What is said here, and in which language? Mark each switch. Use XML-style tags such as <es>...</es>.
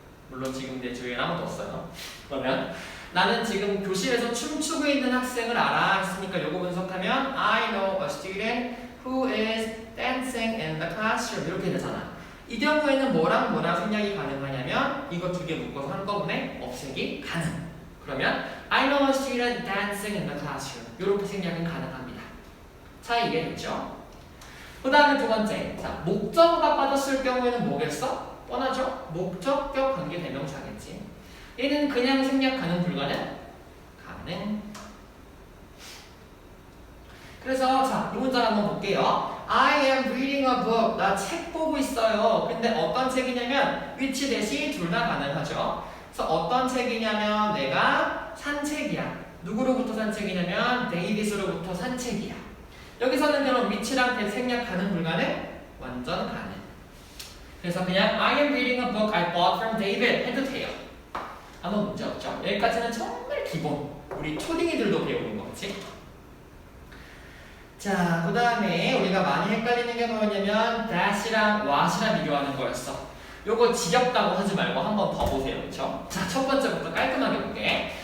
<ko>물론 지금 내 주위엔 아무도 없어요. 그러면 나는 지금 교실에서 춤추고 있는 학생을 알아 했으니까 이거 분석하면</ko> <en>I know a student who is dancing in the classroom</en> <ko>이렇게 되잖아. 이 경우에는 뭐랑 뭐랑 생략이 가능하냐면 이거 두 개 묶어서 한꺼번에 없애기 가능. 그러면</ko> <en>I know a student dancing in the classroom</en> <ko>이렇게 생략은 가능합니다. 차이 이해됐죠? 그 다음에 두 번째, 자 목적어가 빠졌을 경우에는 뭐겠어? 뻔하죠? 목적격 관계 대명사겠지. 얘는 그냥 생략 가능 불가능? 가능. 그래서 자, 이 문장 한번 볼게요.</ko> <en>I am reading a book.</en> <ko>나 책 보고 있어요. 근데 어떤 책이냐면 which 대시 둘 다 가능하죠. 그래서 어떤 책이냐면 내가 산 책이야. 누구로부터 산 책이냐면 데이빗으로부터 산 책이야. 여기서는 그럼 which랑 대 생략 가능 불가능? 완전 가능. 그래서 그냥</ko> <en>I am reading a book I bought from David</en> <ko>해도 돼요. 아무 문제 없죠? 여기까지는 정말 기본. 우리 초딩이들도 배우는 거지. 자, 그 다음에 우리가 많이 헷갈리는 게 뭐냐면 that이랑 what이랑 비교하는 거였어. 요거 지겹다고 하지 말고 한 번 더 보세요. 그쵸? 자, 첫 번째부터 깔끔하게 볼게.</ko>